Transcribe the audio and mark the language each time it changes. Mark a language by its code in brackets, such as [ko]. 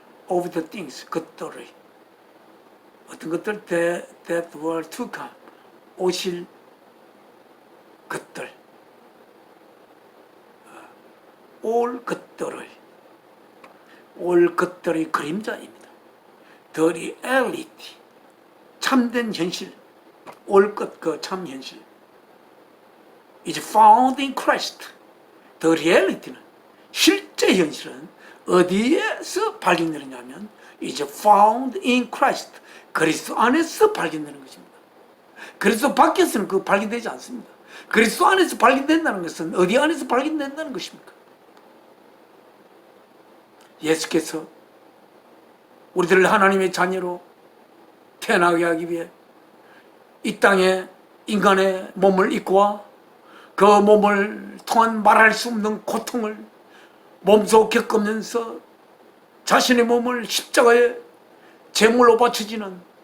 [en] of the things, [ko] 것들의, 어떤 것들, [en] that were to come, [ko] 오실 것들, 올 것들의 그림자입니다. [en] The reality, [ko] 참된 현실, 올 것, 그 참 현실, [en] is found in Christ. The reality는, [ko] 실제 현실은 어디에서 발견되느냐면 [en] is found in Christ. [ko] 그리스도 안에서 발견되는 것입니다. 그리스도 밖에서는 그 발견되지 않습니다. 그리스도 안에서 발견된다는 것은 어디 안에서 발견된다는 것입니까? 예수께서 우리들을 하나님의 자녀로 태어나게 하기 위해 이 땅에 인간의 몸을 입고 와 그 몸을 통한 말할 수 없는 고통을 몸소 겪으면서 자신의 몸을 십자가에 제물로 바쳐지는